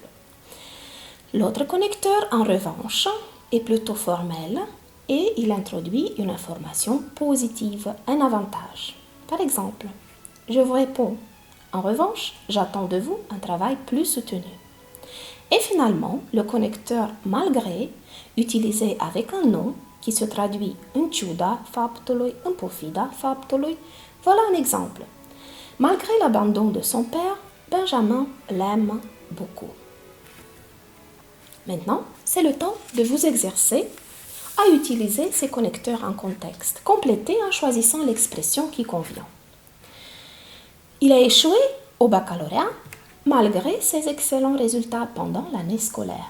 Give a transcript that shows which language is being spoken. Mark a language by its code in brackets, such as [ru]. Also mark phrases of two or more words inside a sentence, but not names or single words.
[fr] L'autre connecteur, en revanche, est plutôt formel et il introduit une information positive, un avantage. Par exemple, je vous réponds. En revanche, j'attends de vous un travail plus soutenu. Et finalement, le connecteur malgré, utilisé avec un nom qui se traduit [ro] în ciuda faptului, în pofida faptului. [fr] Voilà un exemple. Malgré l'abandon de son père, Benjamin l'aime beaucoup. Maintenant, c'est le temps de vous exercer à utiliser ces connecteurs en contexte. Complétez en choisissant l'expression qui convient. Il a échoué au baccalauréat malgré ses excellents résultats pendant l'année scolaire.